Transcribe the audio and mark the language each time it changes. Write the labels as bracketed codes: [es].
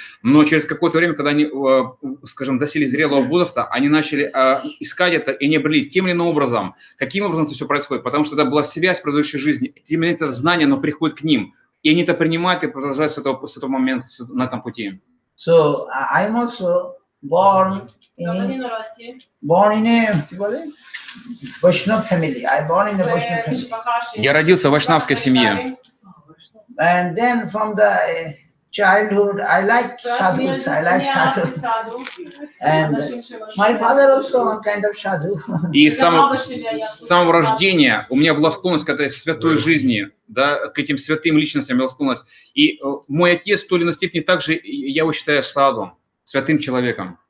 [ru] Но через какое-то время, когда они, скажем, достигли зрелого возраста, они начали искать это и не обрели тем или иным образом. Каким образом это все происходит? Потому что это была связь в предыдущей жизни. Тем или иным это знание, оно приходит к ним. И они это принимают и продолжают с этого момента на этом пути. [en] So I'm also born in a Vaishnava family. I born in a Vaishnava family. [ru] Я родился в вайшнавской семье. [en] And then from the childhood, I like sadhus. And my father also one kind of sadhu. [ru] И с самого рождения у меня была склонность к этой святой жизни, да, к этим святым личностям была склонность. И мой отец в той или иной степени также, я его считаю саду, святым человеком.